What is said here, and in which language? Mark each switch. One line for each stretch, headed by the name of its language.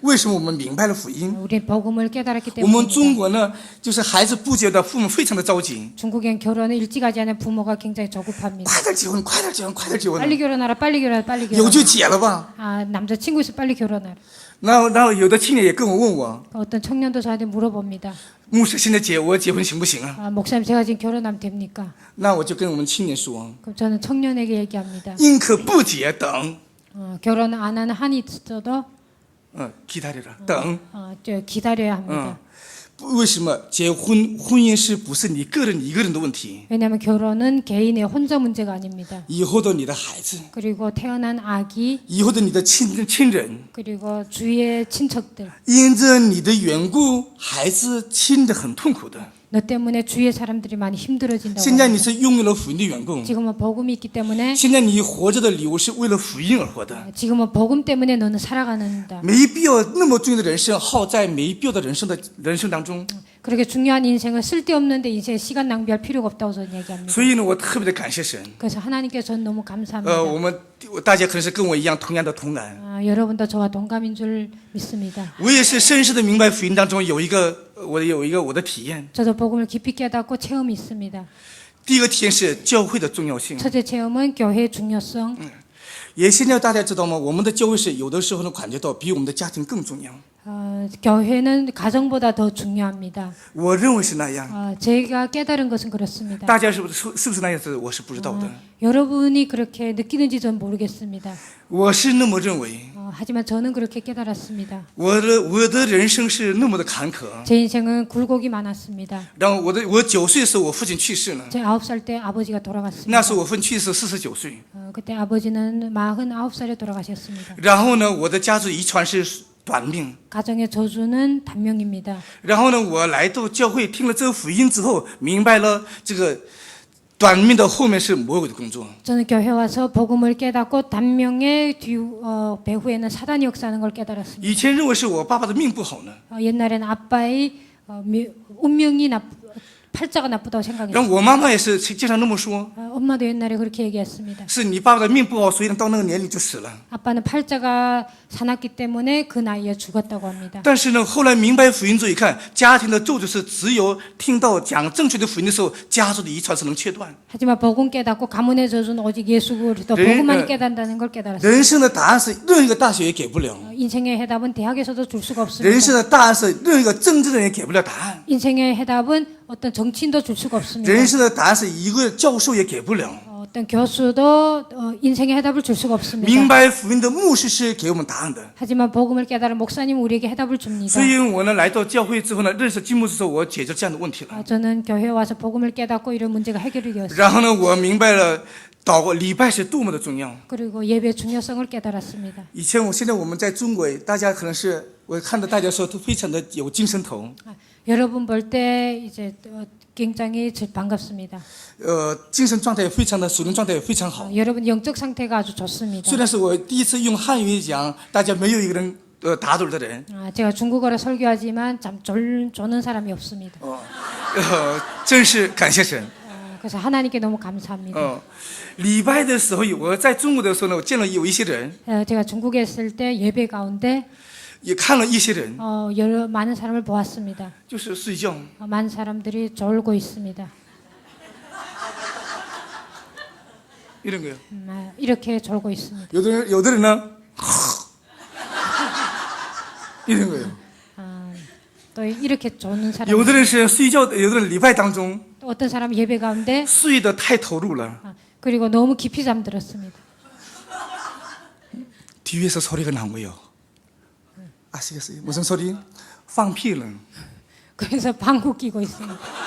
Chinese: 为什么我们明白了福音？
Korean: 우리 복음을 깨달았기
Chinese: 我们中
Korean: 때문입니다.
Chinese: 国呢，就是孩子不结的父母非常的着急，
Korean: 중국엔 결혼을 일찍 하지 않은 부모가 굉장히 조급합니다.
Chinese: 快点结婚，快点结婚，快点结婚，
Korean: 빨리 결혼하라, 빨리 결혼하라, 빨리
Chinese: 有
Korean: 결혼하라.
Chinese: 就结了吧。
Korean: 남자친구 있어 빨리 결혼하라.
Chinese: 然后有的青年也跟我问我，
Korean: 어떤 청년도 저한테 물어봅니다.
Chinese: 牧师现在我结婚行不行啊？
Korean: 목사님 제가 지금 결혼하면 됩니까?
Chinese: 那我就跟我们青年说，
Korean: 그럼 저는 청년에게 얘기합니다.
Chinese: 宁可不结等，
Korean: 결혼 안 하는 한이 있어도 기다려라，
Chinese: 等。
Korean: 기다려야 합니다.
Chinese: 为什么婚姻是不是你个人一个人的问题？
Korean: 왜냐하면 결혼은 개인의 혼자 문제가 아닙니다.
Chinese: 以后的你的孩子，
Korean: 그리고 태어난 아기
Chinese: 以后的你的亲人，
Korean: 그리고 주위의 친척들
Chinese: 因着你的缘故，孩子亲的很痛苦的。
Korean: 너 때문에 주위의 사람들이 많이 힘들어진다고
Chinese: 现在你
Korean: 합니다.
Chinese: 是拥有了福音的缘故，
Korean: 지금은 복음이 있기 때문에
Chinese: 现在你活着的理由是为了福音而活的，
Korean: 지금은 복음 때문에 너는 살아가는다.
Chinese: 没必要那么重要的人生耗在没必要的人生当中。
Korean: 그렇게 중요한 인생을 쓸데없는데 인생 시간 낭비할 필요가 없다고 저는 얘기합니다.
Chinese: 所以呢，我特别的感谢神。
Korean: 그래서 하나님께서 저는 너무 감사합니다.
Chinese: 大家可能是跟我一样同样的同感。
Korean: 여러분도 저와 동감인 줄 믿습니다.
Chinese: 我也是深深的明白福音当中有一个我的体验。
Korean: 저도 복음을 깊이 깨닫고 체험이 있습니다.
Chinese: 第一个体验是教会的重要性。
Korean: 첫째 체험은 교회의 중요성.
Chinese: 也现在大家知道吗？我们的教会是有的时候呢感觉到比我们的家庭更重要。
Korean: 교회는 가정보다 더 중요합니다.
Chinese: 我认为是那样。
Korean: 제가 깨달은 것은 그렇습니다.
Chinese: 大家是不是那样子？我是不知道的。
Korean: 여러분이 그렇게 느끼는지 전 모르겠습니다.
Chinese: 我是那么认为。
Korean: 하지만 저는 그렇게 깨달았습니다.
Chinese: 我的人生是那么的坎坷。
Korean: 제 인생은 굴곡이 많았습니다.
Chinese: 然后我9岁的时候，我父亲去世了。
Korean: 제 9살 때 아버지가 돌아갔습니다.
Chinese: 那时候我父亲去世49岁。
Korean: 그때 아버지는 49살에 돌아가셨습니다.
Chinese: 然后呢，我的家族遗传是短命。
Korean: 가정의 저주는 단명입니다.
Chinese: 然后呢，我来到教会听了这个福音之后，明白了这个短命的后面是魔鬼的工作。
Korean: 저는 교회 와서 복음을 깨닫고 단명의 배후에는 사단이 역사하는 걸 깨달았습니다.
Chinese: 以前认为是我爸爸的命不好呢，
Korean: 옛날에는 아빠의 운명이 팔자가 나쁘다고
Chinese: 然
Korean: 생각했어요.
Chinese: 后我妈妈也是经常那么说。
Korean: 엄마도 옛날에 그렇게 얘기했습니다.
Chinese: 是你爸爸的命不好，所以到那个年龄就死了。
Korean: 아빠는 팔자가 사납기 때문에 그 나이에 죽었다고 합니다.
Chinese: 但是呢，后来明白福音之后，一看家庭的咒诅是只有听到讲正确的福音的时候，家族的遗传是能切断。
Korean: 하지만 복음 깨닫고 가문의 저주는 오직 예수 그리스도 복음만 깨닫는다는 걸 깨달았습니다.
Chinese: 人生的答案是任何一个大学也给不了，
Korean: 인생의 해답은 대학에서도 줄 수가
Chinese: 人
Korean: 없습니다.
Chinese: 生的答案是任何一个政治人也给不了答案，
Korean: 인생의 해답은 어떤 정치인도 줄 수가 없습니다.
Chinese: 人生的答案是一个教授也给不了。
Korean: 어떤 교수도 인생의 해답을 줄 수가 없습니다.
Chinese: 明白福音的牧师是给我们答案的。
Korean: 하지만 복음을 깨달은 목사님은 우리에게 해답을 줍니다.
Chinese: 所以我呢来到教会之后呢，认识金牧师之后，我解决这样的问题了。
Korean: 저는 교회에 와서 복음을 깨닫고 이런 문제가 해결이 되었습니다.
Chinese: 然后呢，我明白了礼拜是多么的重要。
Korean: 그리고 예배의 중요성을 깨달았습니다.
Chinese: 现在我们在中国，大家可能是我看到大家说都非常的有精神头，
Korean: 여러분 볼 때 이제 굉장히 반갑습니다.
Chinese: 精神状态也非常的，属灵状态也非常好。
Korean: 여러분 영적 상태가 아주 좋습니다.
Chinese: 虽然是我第一次用汉语讲，大家没有一个人打盹的人，
Korean: 제가 중국어로 설교하지만 참 조는 사람이 없습니다.
Chinese: 真是感谢神。
Korean: 그래서 하나님께 너무 감사합니다.
Chinese: 礼拜的时候，我在中国的时候呢，我见了有一些人，
Korean: 제가 중국에 있을 때 예배 가운데
Chinese: 也看了一些人，
Korean: 많은 사람을 보았습니다.
Chinese: 就是睡觉。
Korean: 많은 사람들이 졸고 있습니다. 이런 거요. 이렇게 졸고 있습니다.
Chinese: 有的人呢，
Korean: 이런 거예요. 또 이렇게 조는 사람.
Chinese: 有的人是睡觉，有的人礼拜当中
Korean: 또 어떤 사람 예배 가운데
Chinese: 睡得太投入了，
Korean: 그리고 너무 깊이 잠들었습니다. 뒤에서 소리가 난 거예요. 아시겠어요? 무슨 소리?
Chinese: 放屁了.
Korean: 그래서 방구 끼고 있습니다.